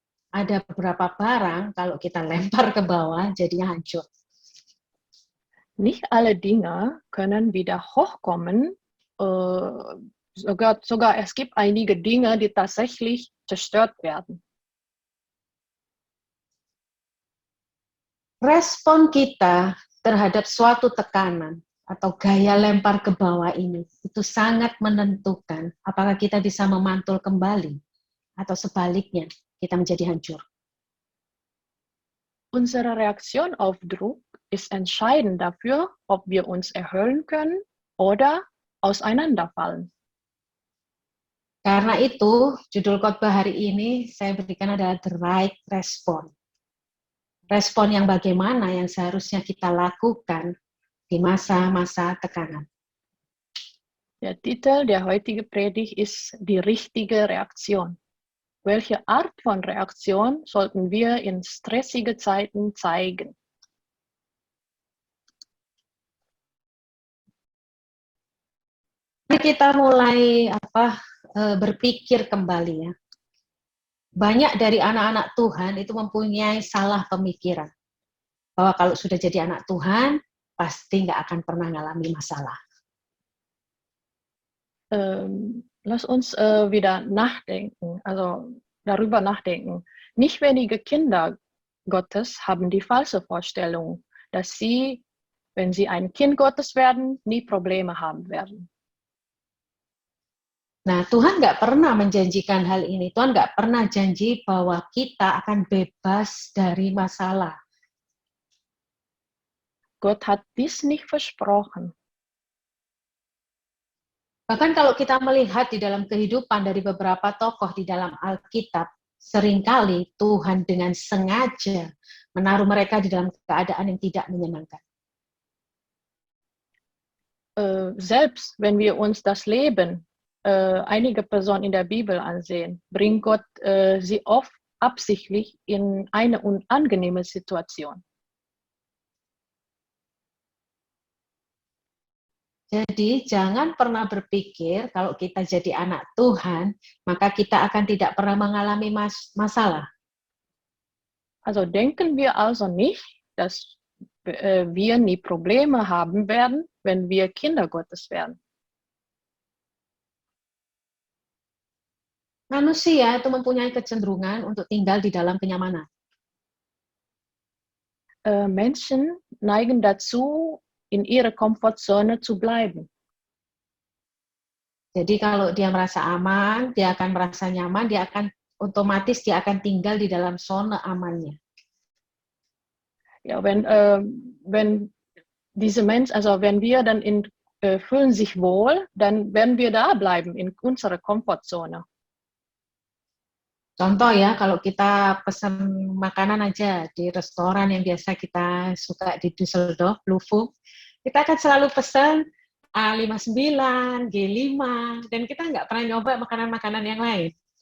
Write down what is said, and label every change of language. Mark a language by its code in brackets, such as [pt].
[id] Ada beberapa barang kalau kita lempar ke bawah jadinya hancur. [de] Nicht alle Dinge können wieder hochkommen. Sogar es gibt einige Dinge, die tatsächlich zerstört werden. [id] Respon kita terhadap suatu tekanan atau gaya lempar ke bawah ini itu sangat menentukan apakah kita bisa memantul kembali atau sebaliknya kita menjadi hancur. [de] Unsere Reaktion auf Druck ist entscheidend dafür, ob wir uns erhöhen können oder auseinanderfallen. [id] Karena itu, judul khotbah hari ini saya berikan adalah [en] The Right Response. [id] Respon yang bagaimana yang seharusnya kita lakukan di masa-masa tekanan. [de] Der Titel der heutigen Predigt ist Die richtige Reaktion. Welche Art von Reaktion sollten wir in stressigen Zeiten zeigen? [id] Mari kita mulai berpikir kembali ya. Banyak dari anak-anak Tuhan itu mempunyai salah pemikiran. Bahwa kalau sudah jadi anak Tuhan, pasti nggak akan pernah ngalami masalah. [de] Lass uns wieder nachdenken, also darüber nachdenken. Nicht wenige Kinder Gottes haben die falsche Vorstellung, dass sie, wenn sie ein Kind Gottes werden, nie Probleme haben werden. [id] Nah, Tuhan nggak pernah menjanjikan hal ini. Tuhan nggak pernah janji bahwa kita akan bebas dari masalah. [de] Gott hat dies nicht versprochen. [id] Bahkan kalau kita melihat di dalam kehidupan dari beberapa tokoh di dalam Alkitab, seringkali Tuhan dengan sengaja menaruh mereka di dalam keadaan yang tidak menyenangkan. [de] Selbst wenn wir uns das Leben einige Personen in der Bibel ansehen, bringt Gott sie oft absichtlich in eine unangenehme Situation. [id] Jadi jangan pernah berpikir kalau kita jadi anak Tuhan, maka kita akan tidak pernah mengalami masalah. [de] Also denken wir also nicht, dass wir nie Probleme haben werden, wenn wir Kinder Gottes werden. [id] Manusia itu mempunyai kecenderungan untuk tinggal di dalam kenyamanan. [de] Menschen neigen dazu, in ihrer Komfortzone zu bleiben. [id] Jadi kalau dia merasa aman, dia akan merasa nyaman, dia akan tinggal di dalam zona amannya. [de] Ja, wenn diese Menschen, also wenn wir dann fühlen sich wohl, dann werden wir da bleiben in unserer Komfortzone. [id] Contoh ya, kalau kita pesan makanan aja di restoran yang biasa kita suka di Düsseldorf, Lufung, kita akan selalu pesan A59, G5, dan kita nggak pernah nyoba makanan-makanan yang lain.